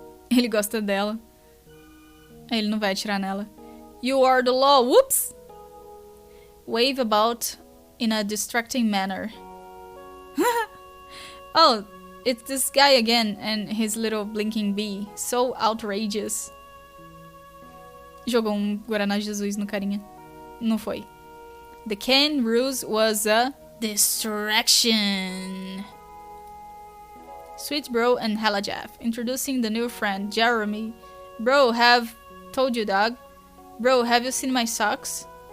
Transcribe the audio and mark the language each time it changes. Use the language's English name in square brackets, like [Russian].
[Portuguese] Ele gosta dela. Ele não vai atirar nela. [English] You are the law. Whoops! Wave about in a distracting manner. Oh, it's this guy again and his little blinking bee. So outrageous. [Portuguese] Jogou Guaraná Jesus no carinha. Não foi. [English] The Ken ruse was a distraction. Sweet Bro and Hella Jeff. Introducing the new friend, Jeremy. Bro, have told you, dog. Bro, have you seen my socks?